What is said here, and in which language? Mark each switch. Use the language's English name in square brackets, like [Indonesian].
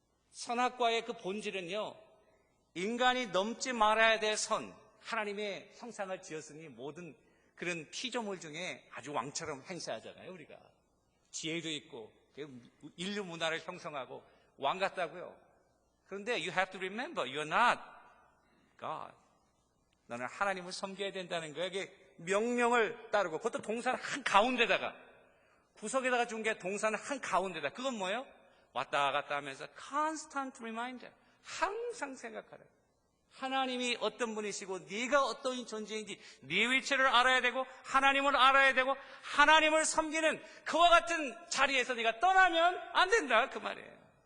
[Korean] 선악과의 그 본질은요, 인간이 넘지 말아야 될 선, 하나님의 형상을 지었으니 모든 그런 피조물 중에 아주 왕처럼 행세하잖아요, 우리가. 지혜도 있고 인류 문화를 형성하고 왕 같다고요. 그런데 [English] you have to remember, you're not God. [Korean] 너는 하나님을 섬겨야 된다는 거예요. 이게 명령을 따르고, 그것도 동산 한가운데다가, 구석에다가 준 게 동산 한가운데다. 그건 뭐예요? 왔다 갔다 하면서 [English] constant reminder, [Korean] 항상 생각하라. 하나님이 어떤 분이시고 네가 어떤 존재인지 네 위치를 알아야 되고 하나님을 알아야 되고 하나님을 섬기는 그와 같은 자리에서 네가 떠나면 안 된다, 그 말이에요.